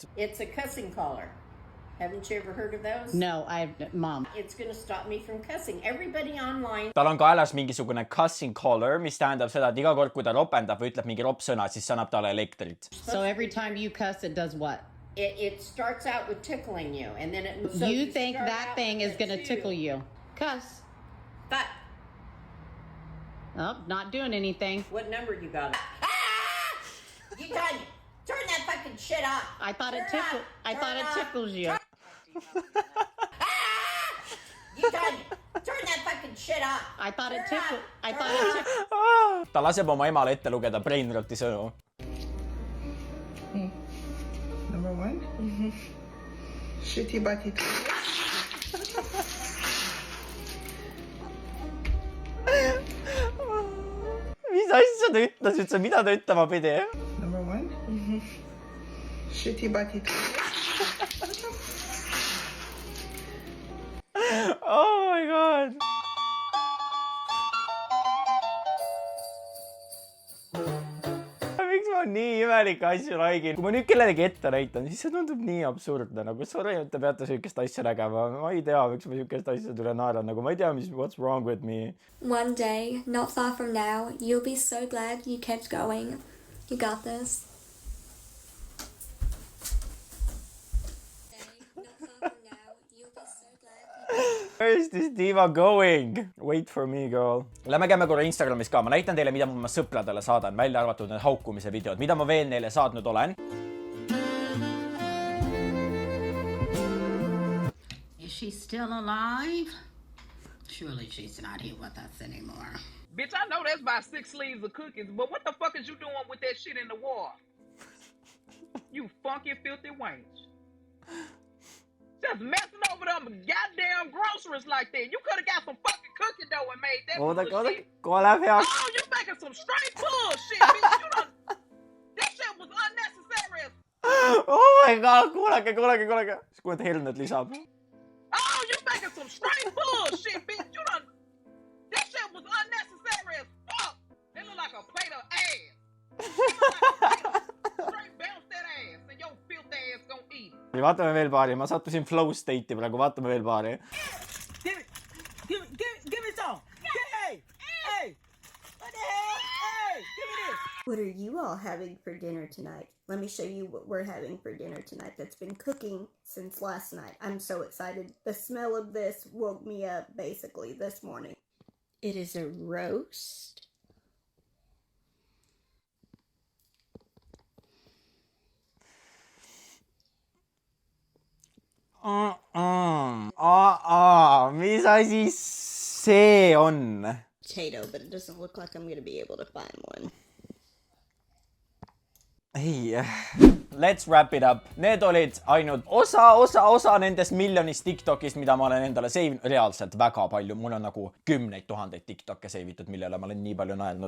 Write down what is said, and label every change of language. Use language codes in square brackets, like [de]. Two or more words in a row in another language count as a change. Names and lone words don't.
[en] It's a cussing collar. Haven't you ever heard of those? No, Mom. It's going to stop me from cussing. Everybody online. [et] Tal on kaelas mingisugune [en] cussing collar, [et] mis tähendab seda, et iga kord, kui ta ropendab või ütleb mingi ropsõna, siis see annab talle elektrit. [en] So every time you cuss, it does what? It starts out with tickling you, and then it... So you think that thing is going to tickle you? Cuss. But... Oh, not doing anything. What number you got? You done... Turn that fucking shit off. I thought it tickles you. You done... Turn that fucking shit off. I thought it tickles. [et] Ta laseb oma emale ette lugeda Brainroti sõnu. [en] Number 1. Shitty butty. [et] Mis asja ta ütles üldse, mida ta ütlema pidi? [en] Number 1. Shitty butty. Oh my god. [et] Miks ma nii imelikke asju räägin? Kui ma nüüd kellelegi ette näitan, siis see tundub nii absurdne. Nagu sorry, et te peate sükest asja nägema. Ma ei tea, miks ma sükest asja tule naeran. Nagu ma ei tea, [en] what's wrong with me. One day, not far from now, you'll be so glad you kept going. You got this. Where is this diva going? Wait for me, girl. [et] Lähme käime korra Instagramis ka. Ma näitan teile, mida ma sõpradele saadan. Välja arvatud need haukumise videod. Mida ma veel neile saatnud olen. [en] she's still alive? Surely she's not here with us anymore. Bitch, I know that's about 6 sleeves of cookies, but what the fuck is you doing with that shit in the wall? You funky, filthy wench. Just messing over them goddamn groceries like that. You could have got some fucking cookie dough and made that bullshit. [et] Kuule läheb heaks. [en] Oh, you making some straight bullshit, bitch. You done... That shit was unnecessary as... Oh my god, [et] kuulake. Siis kuuled Helnet lisab. [en] Oh, you making some straight bullshit, bitch. You done... That shit was unnecessary as fuck. It look like a plate of ass. Straight bounce that ass and your filthy ass gonna eat it. [et] Vaatame veel paari. Ma sattusin [en] flow state'i [et] praegu. Vaatame veel paari. [en] Give me some. Hey. What the hell? Hey, give me this. What are you all having for dinner tonight? Let me show you what we're having for dinner tonight that's been cooking since last night. I'm so excited. The smell of this woke me up basically this morning. It is a roast. [et] Mis asi see on? [en] Potato, but it doesn't look like I'm going to be able to find one. Ei, let's wrap it up. [et] Need olid ainult osa nendest miljonist TikTokist, mida ma olen endale seivinud. Reaalselt väga palju. Mul on nagu 10 000 TikTokke seivitud, millele ma olen nii palju naelnud.